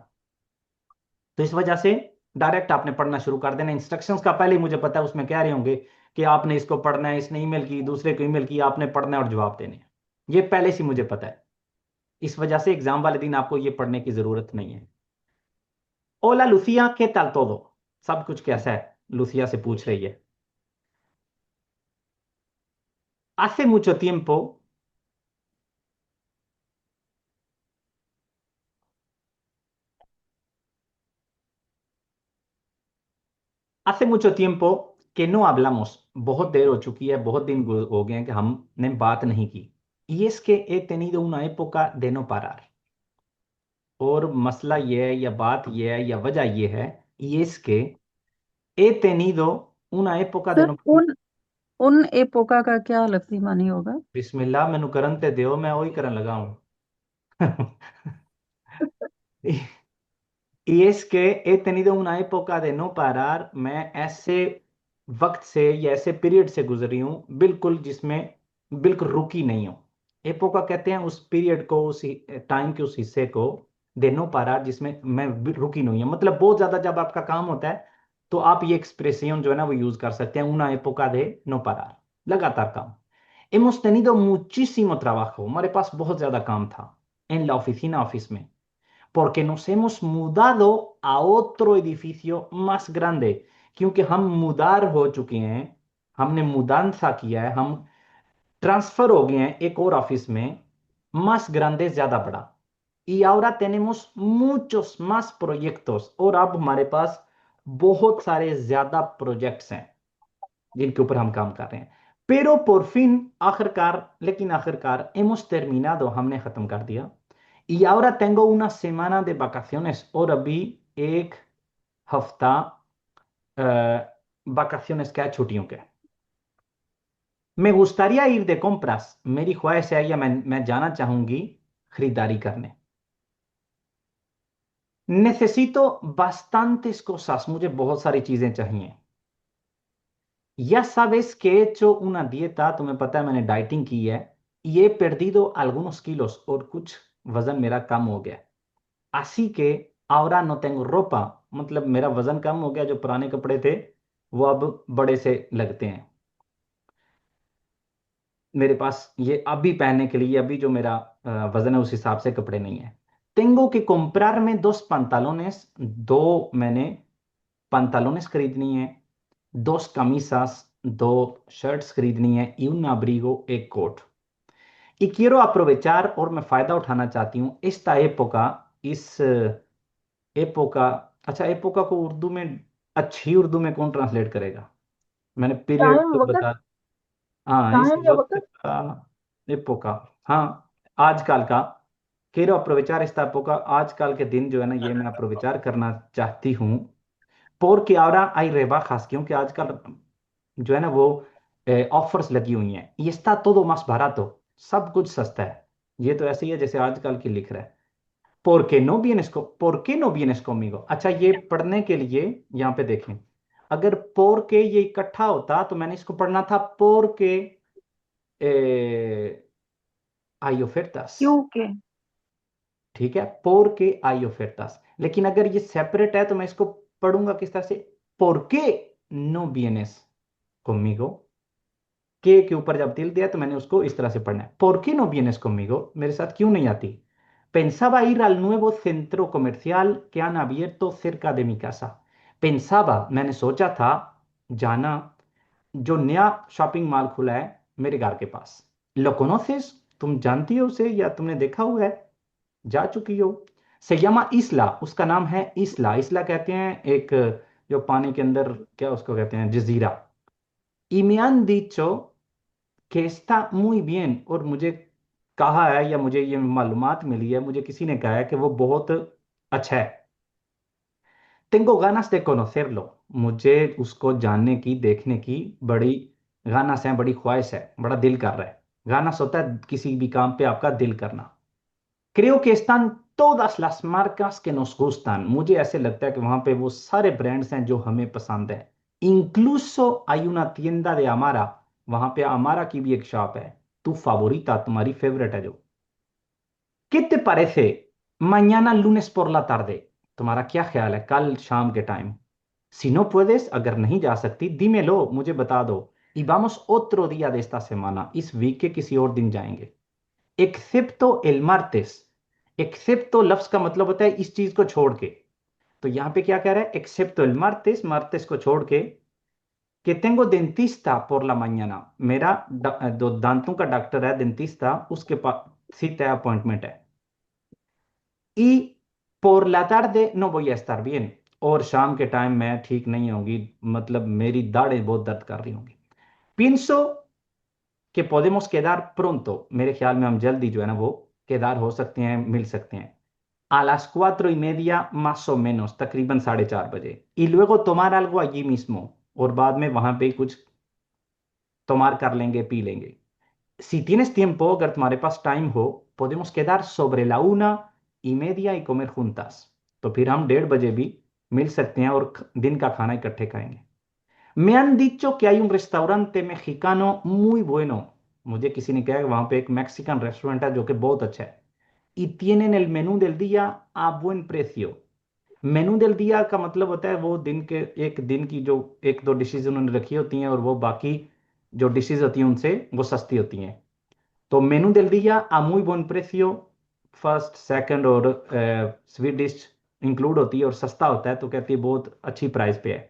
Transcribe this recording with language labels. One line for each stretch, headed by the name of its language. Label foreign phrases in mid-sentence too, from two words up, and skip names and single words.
Urdu: تو اس وجہ سے ڈائریکٹ آپ نے پڑھنا شروع کر دینا. انسٹرکشنز کا پہلے ہی مجھے پتا ہے اس میں کہہ رہے ہوں گے کہ آپ نے اس کو پڑھنا ہے، اس نے ای میل کی، دوسرے کو ای میل کی، آپ نے پڑھنا ہے اور جواب دینے ہیں. یہ پہلے سے مجھے پتا ہے. اس وجہ سے ایگزام والے دن آپ کو یہ پڑھنے کی ضرورت نہیں ہے.
Spanish: Hola Lucía qué tal todo,
Urdu: سب کچھ کیسا ہے، لوسیا سے پوچھ رہی ہے.
Spanish: hace mucho tiempo, hace mucho tiempo que no hablamos,
Urdu: بہت دیر ہو چکی ہے، بہت دن ہو گئے ہیں کہ ہم نے بات نہیں کی.
Spanish: y es que he tenido una época de no parar,
Urdu: اور مسئلہ یہ ہے یا بات یہ ہے یا وجہ یہ ہے,
Spanish: y es que he tenido una época de
Urdu: सर
Spanish: no। una época
Urdu: کا کیا لفظی معنی ہوگا?
Punjabi: بسم اللہ، مینوں کرن تے دیو، میں وہی کرن لگا ہوں.
Spanish: Y es que he tenido una época de no parar,
Urdu: میں ایسے وقت سے یا ایسے پیریڈ سے گزری ہوں بالکل جس میں بالکل رکی نہیں ہوں. ایپوکا کہتے ہیں اس پیریڈ کو، اس ٹائم کے اس حصے کو,
Spanish: de no parar
Urdu: جس میں میں رکی نہیں ہوں. مطلب بہت زیادہ جب آپ کا کام ہوتا ہے تو آپ یہ ایکسپریشن جو ہے نا وہ یوز کر سکتے ہیں,
Spanish: una época de no parar,
Urdu: لگاتار کام.
Spanish: Hemos tenido muchísimo trabajo,
Urdu: ہمارے پاس بہت زیادہ کام تھا,
Spanish: en la oficina,
Urdu: آفس میں,
Spanish: porque nos hemos mudado a otro edificio más grande,
Urdu: کیونکہ ہم مدار ہو چکے ہیں، ہم نے مدانسا کیا ہے، ہم ٹرانسفر ہو گئے ہیں ایک اور آفس میں,
Spanish: más grande
Urdu: زیادہ بڑا.
Spanish: y ahora tenemos muchos más proyectos,
Urdu: اور اب ہمارے پاس بہت سارے زیادہ پروجیکٹس ہیں جن کے اوپر ہم کام کر رہے ہیں.
Spanish: pero por fin,
Urdu: آخرکار، لیکن آخرکار,
Spanish: hemos terminado,
Urdu: ہم نے ختم کر دیا.
Spanish: y ahora tengo una semana de vacaciones,
Urdu: اور ابھی ایک ہفتہ vacaciones کا ہے، چھٹیوں کے.
Spanish: me gustaría ir de compras,
Urdu: میری خواہش ہے یا میں جانا چاہوں گی خریداری کرنے.
Spanish: necesito bastantes cosas,
Urdu: مجھے بہت ساری چیزیں چاہیے.
Spanish: ya sabes que he hecho una dieta,
Urdu: تمہیں پتا ہے میں نے ڈائٹنگ کی ہے.
Spanish: y he perdido algunos kilos,
Urdu: اور کچھ وزن میرا کم ہو گیا.
Spanish: así que ahora no tengo ropa,
Urdu: مطلب میرا وزن کم ہو گیا، جو پرانے کپڑے تھے وہ اب بڑے سے لگتے ہیں میرے پاس، یہ ابھی پہننے کے لیے، ابھی جو میرا وزن ہے اس حساب سے کپڑے نہیں ہے.
Spanish: tengo que comprarme dos pantalones,
Urdu: دو میں نے pantalones خریدنی ہے,
Spanish: dos camisas,
Urdu: دو شرٹس خریدنی ہے,
Spanish: y un abrigo,
Urdu: ایک کوٹ.
Spanish: y quiero aprovechar,
Urdu: اور میں فائدہ اٹھانا چاہتی ہوں,
Spanish: esta época,
Urdu: اس ایپوکا. اچھا، ایپوکا کو اردو میں، اچھی اردو میں کون ٹرانسلیٹ کرے گا? میں نے پیریڈ टाइम तो वक्त। بتا، ہاں اس ٹائم یا वक्त वक्त। کا، ایپوکا، ہاں آج کل کا.
Spanish: quiero aprovechar esta época,
Urdu: آج کل کے دن جو ہے نا یہ میں اپرویچار کرنا چاہتی ہوں.
Spanish: porque ahora hay rebajas,
Urdu: کیونکہ آج کل جو ہے نا وہ آفرز لگی ہوئی ہیں.
Spanish: y está todo más barato,
Urdu: سب کچھ سستا ہے. یہ تو ایسے ہی ہے جیسے آج کل کی لکھ رہا ہے.
Spanish: ¿por qué no vienes conmigo?
Urdu: اچھا، یہ پڑھنے کے لیے یہاں پہ دیکھیں، اگر
Spanish: por que
Urdu: یہ اکٹھا ہوتا تو میں نے اس کو پڑھنا تھا
Spanish: por que hay ofertas.
Urdu: کیوں کے? ٹھیک ہے,
Spanish: por que hay ofertas,
Urdu: لیکن اگر یہ سیپریٹ ہے تو میں اس کو پڑھوں گا کس طرح سے,
Spanish: ¿por qué no vienes conmigo?
Urdu: کے اوپر جب تل دیا تو میں نے اس کو اس طرح سے پڑھنا ہے,
Spanish: ¿por qué no vienes conmigo?
Urdu: میرے ساتھ کیوں نہیں آتی?
Spanish: Pensaba ir al nuevo centro comercial que han abierto cerca de mi casa. Pensaba,
Urdu: میں نے سوچا تھا، جانا، جو نیا شاپنگ مال کھلا ہے میرے گھر کے پاس.
Spanish: ¿Lo conoces?
Urdu: تم جانتی ہو اسے یا تم نے دیکھا ہوا ہے، جا چکی ہو?
Spanish: Se llama Isla,
Urdu: اس کا نام ہے اسلا. اسلا کہتے ہیں ایک، جو پانی کے اندر، کیا اس کو کہتے ہیں، جزیرہ.
Spanish: Y me han dicho que está muy bien,
Urdu: اور مجھے کہا ہے، یا مجھے یہ معلومات ملی ہے، مجھے کسی نے کہا ہے کہ وہ بہت اچھا ہے.
Spanish: Tengo ganas de conocerlo,
Urdu: مجھے اس کو جاننے کی، دیکھنے کی بڑی گاناس ہے، بڑی خواہش ہے، بڑا دل کر رہا ہے. گاناس ہوتا ہے کسی بھی کام پہ آپ کا دل کرنا.
Spanish: Creo que están todas las marcas que nos gustan,
Urdu: مجھے ایسے لگتا ہے کہ وہاں پہ وہ سارے برانڈز ہیں جو ہمیں پسند ہے.
Spanish: Incluso hay una tienda de Amara,
Urdu: وہاں پہ امارا کی بھی ایک شاپ ہے.
Spanish: tu favorita,
Urdu: تمہاری فیورٹ ہے جو.
Spanish: ¿Qué te parece mañana lunes por la tarde?
Urdu: تمہارا کیا خیال ہے کل شام کے ٹائم?
Spanish: Si no puedes,
Urdu: اگر نہیں جا سکتی، dímelo، مجھے بتا دو.
Spanish: Y vamos otro día de esta semana,
Urdu: اس ویک کے کسی اور دن جائیں گے.
Spanish: Excepto el martes,
Urdu: excepto لفظ کا مطلب ہوتا ہے اس چیز کو چھوڑ کے. تو یہاں پہ کیا کہہ رہا ہے,
Spanish: excepto el martes,
Urdu: martes کو چھوڑ کے,
Spanish: que tengo dentista por la mañana,
Urdu: میرا دو دانتوں کا ڈاکٹر ہے، ڈینٹسٹا، اس کے پاس سیدھا اپوائنٹمنٹ ہے.
Spanish: Y por la tarde no voy a estar bien,
Urdu: اور شام کے ٹائم میں ٹھیک نہیں ہوں گی، مطلب میری داڑھیں بہت درد کر رہی ہوں گی.
Spanish: Pienso que podemos quedar pronto,
Urdu: میرے خیال میں ہم جلدی جو ہے نا وہ کیدار ہو سکتے ہیں، مل سکتے ہیں.
Spanish: A las 4:30 más o menos,
Urdu: تقریباً 4:30 بجے.
Spanish: Y luego tomar algo allí mismo,
Urdu: اور بعد میں وہاں پہ کچھ tomar کر لیں گے، پی لیں گے.
Spanish: Si tienes tiempo,
Urdu: اگر تمہارے پاس ٹائم ہو,
Spanish: podemos quedar sobre la 1:30 y comer juntas,
Urdu: تو پھر ہم 1:30 بجے بھی مل سکتے ہیں اور دن کا کھانا اکٹھے کھائیں گے.
Spanish: Me han dicho que hay un restaurante mexicano muy bueno,
Urdu: مجھے کسی نے کہا کہ وہاں پہ ایک میکسیکن ریسٹورنٹ ہے جو کہ بہت اچھا ہے.
Spanish: Y tienen el menú del día a buen precio। menú del día
Urdu: کا مطلب ہوتا ہے وہ دن کے، ایک دن کی جو ایک دو ڈشز انہوں نے رکھی ہوتی ہیں، اور وہ باقی جو ڈشز ہوتی ہیں ان سے وہ سستی ہوتی ہیں.
Spanish: तो मेनू del día a muy buen precio,
Urdu: فرسٹ سیکنڈ اور سویٹ ڈش انکلوڈ ہوتی ہے، اور سستا ہوتا ہے، تو کہتی ہے بہت اچھی پرائس پہ ہے.